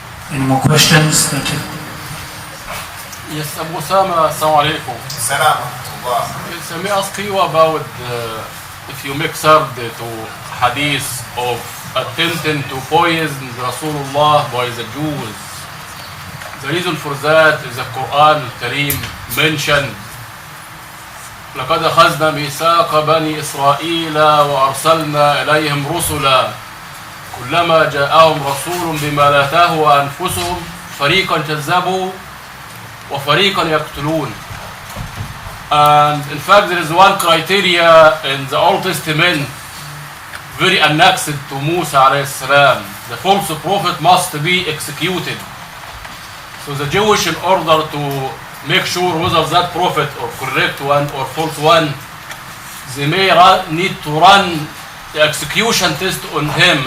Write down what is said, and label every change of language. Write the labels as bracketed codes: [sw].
[en] Any more questions? Yes, Abu Usamah, assalamu alaikum. Salam. Yes, let me ask you about if you make sard to hadith of attempting to poison Rasulullah by the Jews. The reason for that is the Quran al-Kareem mentioned [ar] لقد أخذنا ميثاق بني إسرائيل وأرسلنا إليهم رسلا كلما جاءهم رسول بما لا تهوى أنفسهم فريقا كذبوا وفريقا يقتلون. [en] And in fact there is one criteria in the Old Testament very annexed to Musa alayhi salam. The false prophet must be executed. So the Jewish, in order to make sure whether that prophet or correct one or false one, they may need to run the execution test on him.